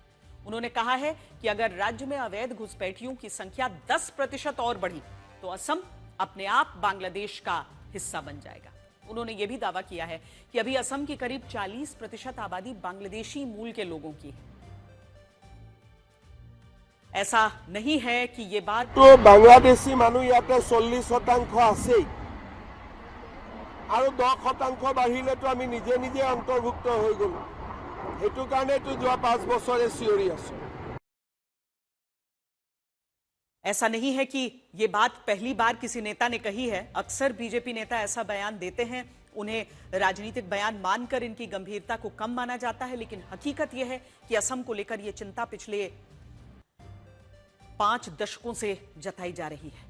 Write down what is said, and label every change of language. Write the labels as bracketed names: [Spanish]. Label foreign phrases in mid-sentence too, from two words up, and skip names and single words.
[Hindi] उन्होंने कहा है कि अगर राज्य में अवैध घुसपैठियों की संख्या 10% और बढ़ी तो असम अपने आप बांग्लादेश का हिस्सा बन जाएगा। उन्होंने यह भी दावा किया है कि अभी असम की करीब 40% आबादी बांग्लादेशी मूल के लोगों की है। ऐसा नहीं है कि ये बात [Assamese] তো বাংলাদেশী মানুহ ইয়াতে 40% আছেই আৰু 10% বাঢ়িলেতো আমি নিজে নিজে অন্তৰ্ভুক্ত হৈ গলো সেইটো কাৰণেতো যোৱা 5 বছৰে চিঞৰি আছো। [Hindi] ऐसा नहीं है कि ये बात पहली बार किसी नेता ने कही है। अक्सर बीजेपी नेता ऐसा बयान देते हैं, उन्हें राजनीतिक बयान मानकर इनकी गंभीरता को कम माना जाता है, लेकिन हकीकत यह है कि असम को लेकर यह चिंता पिछले 5 दशकों से जताई जा रही है।